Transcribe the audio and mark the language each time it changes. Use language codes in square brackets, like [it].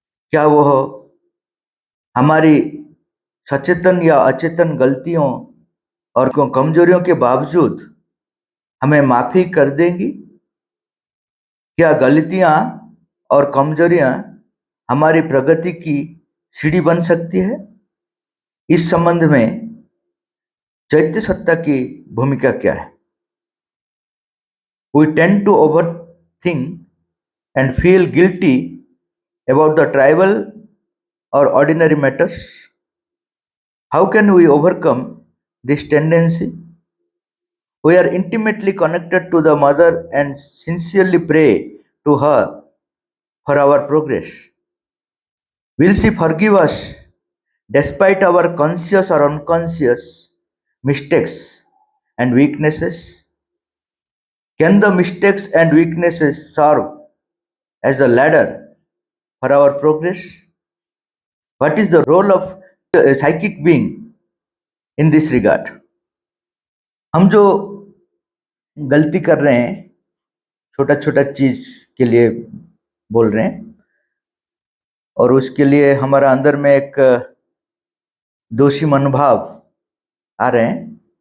[hi] क्या वह हमारी सचेतन या अचेतन गलतियों और कमजोरियों के बावजूद हमें माफी कर देंगी? क्या गलतियां और कमजोरियां हमारी प्रगति की सीढ़ी बन सकती है? इस संबंध में चैत्य सत्ता की भूमिका क्या है? [en] We tend to overthink and feel guilty about the trivial or ordinary matters. How can we overcome this tendency? We are intimately connected to the Mother and sincerely pray to her for our progress. Will she forgive us despite our conscious or unconscious mistakes and weaknesses? Can the mistakes and weaknesses serve as a ladder for our progress? What is the role of a psychic being in this regard? [hi] हम जो गलती कर रहे हैं, छोटा छोटा चीज के लिए बोल रहे हैं, और उसके लिए हमारा अंदर में एक दोषी मनोभाव आ रहे हैं।